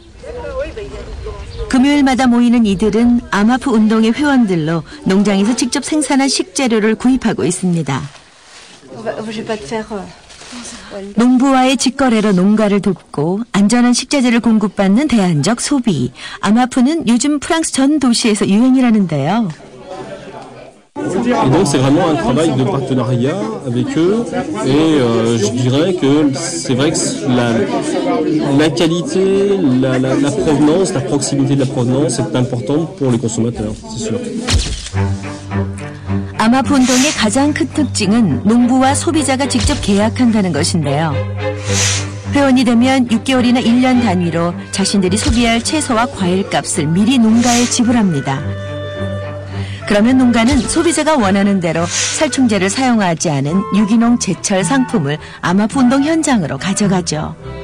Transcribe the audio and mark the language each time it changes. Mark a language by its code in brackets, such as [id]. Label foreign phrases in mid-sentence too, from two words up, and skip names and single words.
[ko] 금요일마다 모이는 이들은 아마프 운동의 회원들로 농장에서 직접 생산한 식재료를 구입하고 있습니다. 농부와의 직거래로 농가를 돕고 안전한 식재재를 공급받는 대안적 소비. 아마프는 요즘 프랑스 전 도시에서 유행이라는데요. [fr] Et donc c'est vraiment un travail de partenariat avec eux et je dirais que c'est vrai que la qualité, la provenance, la proximité de la provenance est importante pour les consommateurs, c'est sûr. [ko] 아마프 운동의 가장 큰 특징은 농부와 소비자가 직접 계약한다는 것인데요. 회원이 되면 6개월이나 1년 단위로 자신들이 소비할 채소와 과일값을 미리 농가에 지불합니다. 그러면 농가는 소비자가 원하는 대로 살충제를 사용하지 않은 유기농 제철 상품을 아마프 운동 현장으로 가져가죠.